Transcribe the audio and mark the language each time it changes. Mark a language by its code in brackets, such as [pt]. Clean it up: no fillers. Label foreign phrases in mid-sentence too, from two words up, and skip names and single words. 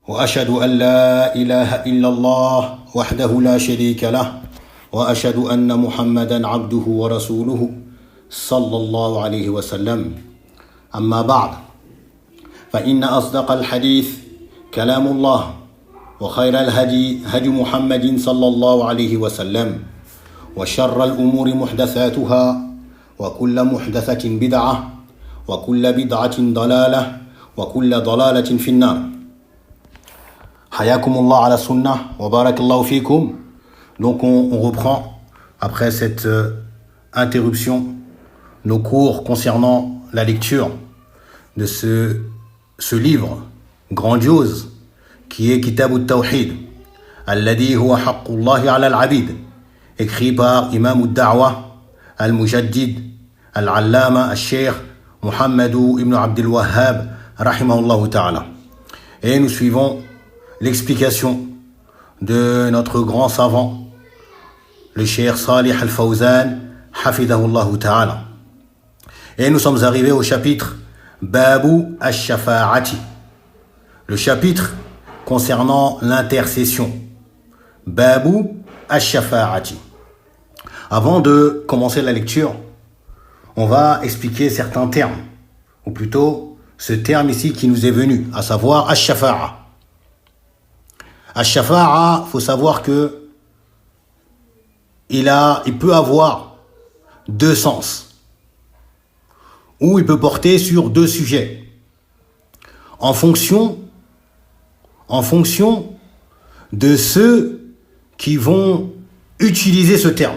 [ar] وأشهد أن لا إله إلا الله وحده لا شريك له وأشهد أن محمدا عبده ورسوله صلى الله عليه وسلم أما بعد فإن أصدق الحديث كلام الله وخير الهدي هدي محمد صلى الله عليه وسلم وشر الأمور محدثاتها وكل محدثة بدعة وكل بدعة ضلالة وكل ضلالة في النار. حياكم الله على السنة وبارك الله فيكم. [fr] Donc on reprend après cette interruption nos cours concernant la lecture de ce livre grandiose qui est [ar] كتاب التوحيد الذي هو حق الله على العبيد, [fr] écrit par Imam al-Da'wa al-Mujaddid al-Allama al-Sheikh Muhammadu ibn Abdul Wahhab [ar] رحمه الله تعالى. [fr] Et nous suivons l'explication de notre grand savant, le Cheikh Salih al-Fawzan, [ar] حفظه الله تعالى. [fr] Et nous sommes arrivés au chapitre [ar] باب الشفاعة, [fr] le chapitre concernant l'intercession. [ar] باب الشفاعة. [fr] Avant de commencer la lecture, on va expliquer certains termes, ou plutôt ce terme ici qui nous est venu, à savoir al-Shafa'a. Al-Shafa'a, il faut savoir que il peut avoir deux sens, ou il peut porter sur deux sujets, en fonction de ceux qui vont utiliser ce terme.